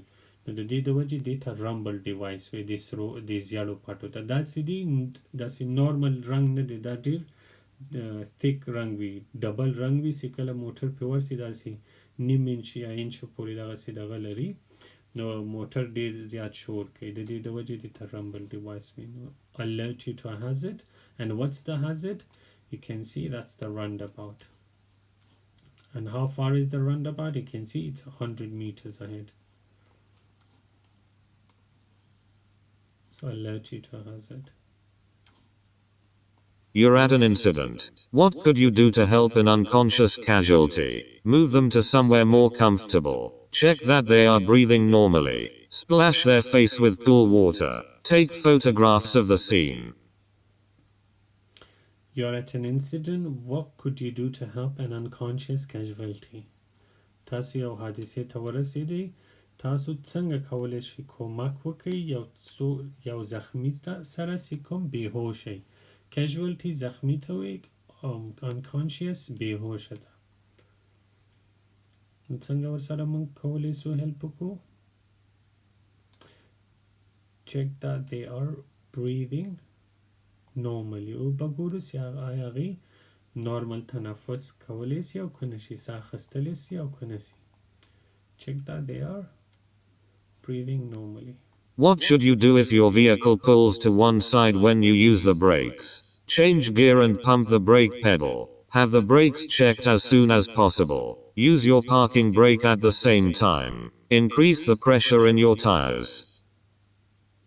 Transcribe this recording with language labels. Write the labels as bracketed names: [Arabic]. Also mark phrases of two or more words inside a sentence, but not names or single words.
[Pashto] نو د دې د وجې دې ته رمبل ډیوایس وي. د زیړو پټو ته داسې دي داسې نارمل رنګ نه دی. دا ډېر ثیک رنګ وي ډبل رنګ وي چې کله موټر پې ورسي داسې نیم انچ یا انچ پورې دغسې دغه لري نو موټر ډېر زیات شور کوي. د دې د وجې دې ته رمبل ډیوایس وي. [English] نو alert you to a hazard. And what's the hazard? You can see that's the roundabout. And how far is the roundabout? You can see it's 100 meters ahead. So alert you to a hazard. You're at an incident. What could you do to help an unconscious casualty? Move them to somewhere more comfortable. Check that they are breathing normally. Splash their face with cool water. Take photographs of the scene. You're at an incident. What could you do to help an unconscious casualty? [Pashto] تاسو یو حادثې ته ورسېدئ. تاسو څنګه کولی شئ کومک وکړئ یو زخمی سره چې کوم بېهوشی. casualty زخمی ته وایي unconscious بېهوشه ده. نو څنګه ورسره موږ کولی شو هیلپ وکړو؟ [English] check that they are breathing normally. [Pashto] او بګورو چې آیا هغوی نارمل تنفس کولی شي او که نه شي ساه اخیستلی شي او که نه شي. [English] check that they are breathing normally. What should you do if your vehicle pulls to one side when you use the brakes? Change gear and pump the brake pedal. Have the brakes checked as soon as possible. Use your parking brake at the same time. Increase the pressure in your tires.